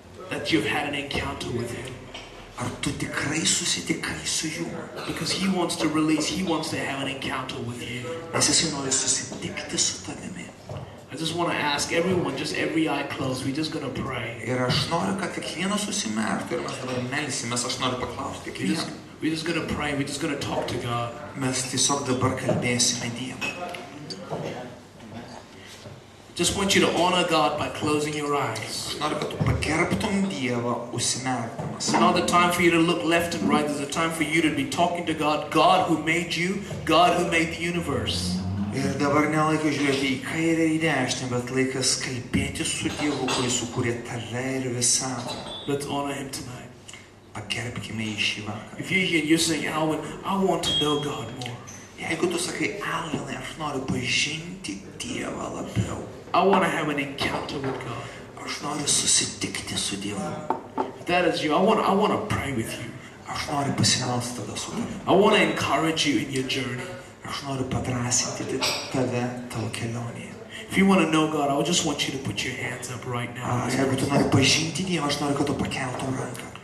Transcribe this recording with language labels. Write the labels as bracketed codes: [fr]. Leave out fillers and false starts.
[en] That you've had an encounter with Him. [lt] Ar tu tikrai susitikai su juo? [en] Because He wants to release, He wants to have an encounter with you. [lt] Nes jis nori susitikti su tavimi. [en] As just want to ask everyone, just every eye closed, we're just going to pray. [lt] Ir aš noriu, kad kiekvienas susimerktų ir mes dabar melsimės, aš noriu paklausti kiekvieną. [en] We're just going to pray, we're just going to talk to God. [lt] Mes tiesiog dabar kalbėsime Dievą. [en] Just want you to honor God by closing your eyes. [lt] Aš noriu, kad tu pagerbtum Dievą užsimerkdamas. [en] It's not the time for you to look left and right. There's a time for you to be talking to God. God who made you, God who made the universe. [lt] Ir dabar nelaikas žiūrėti į kairę ir į dešinę, bet laikas kalbėti su Dievu, kuris sukūrė tave ir visatą. [en] Let's honor Him tonight. [lt] Pagerbkime jį šį vakarą. [en] If you're here and you're saying, Alvin, I want to know God more. [lt] Jeigu tu sakai, Alvinai, aš noriu pažinti Dievą labiau. [en] I want to have an encounter with God. [lt] Aš noriu susitikti su Dievu. [en] If that is you, I want to pray with you. [lt] Aš noriu pasimelsti tada su tavimi. [en] I want to encourage you in your journey. [lt] Aš noriu padrasinti tave tavo kelionėje. [en] If you want to know God, I just want you to put your hands up right now. [lt] Jeigu tu nori pažinti Dievą, aš noriu, kad tu pakeltum ranką.